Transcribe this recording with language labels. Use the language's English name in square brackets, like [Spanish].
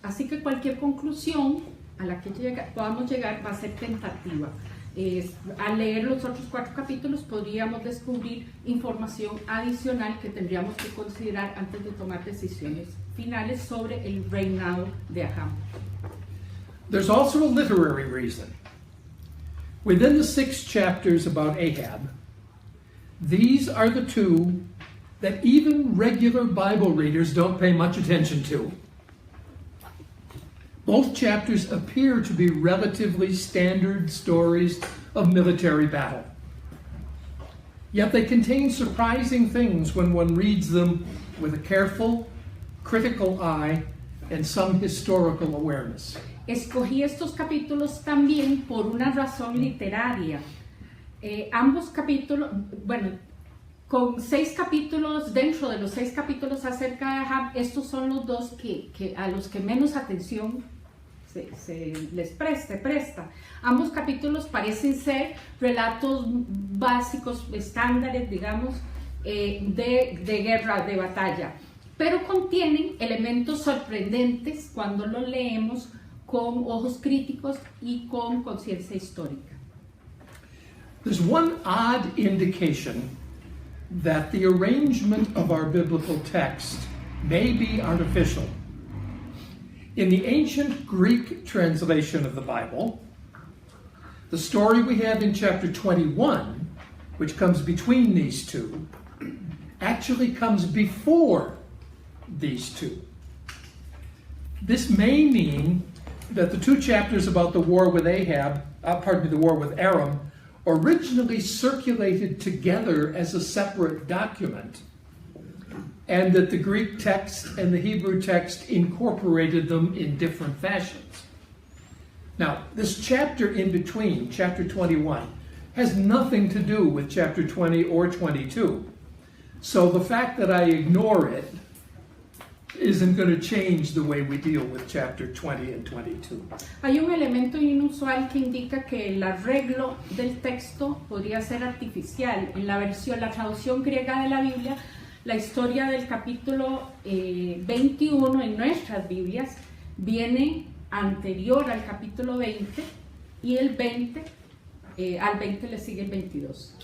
[Spanish] Así que cualquier conclusión a la que podamos llegar va a ser tentativa. Al leer los otros 4 capítulos podríamos descubrir información adicional que tendríamos que considerar antes de tomar decisiones finales sobre el reinado de Ahab. [English] There's also a literary reason. Within the 6 chapters about Ahab, these are the 2 that even regular Bible readers don't pay much attention to. Both chapters appear to be relatively standard stories of military battle. Yet they contain surprising things when one reads them with a careful, critical eye and some historical awareness. [Spanish] Escogí estos capítulos también por una razón literaria. Ambos capítulos, bueno, con 6 capítulos, dentro de los 6 capítulos acerca de Ahab, estos son los dos que a los que menos atención se les presta. Ambos capítulos parecen ser relatos básicos, estándares, digamos, de guerra, de batalla, pero contienen elementos sorprendentes cuando los leemos con ojos críticos y con conciencia histórica. [English] There's one odd indication that the arrangement of our biblical text may be artificial. In the ancient Greek translation of the Bible, the story we have in chapter 21, which comes between these two, actually comes before these two. This may mean that the 2 chapters about the war with the war with Aram, originally circulated together as a separate document, and that the Greek text and the Hebrew text incorporated them in different fashions. Now, this chapter in between, chapter 21, has nothing to do with chapter 20 or 22. So the fact that I ignore it isn't going to change the way we deal with chapter 20 and 22. [Spanish] Hay un elemento inusual que indica que el arreglo del texto podría ser artificial. En la traducción griega de la Biblia, la historia del capítulo 21 en nuestras Biblias viene anterior al capítulo 20 y el 20, al 20 le sigue el 22.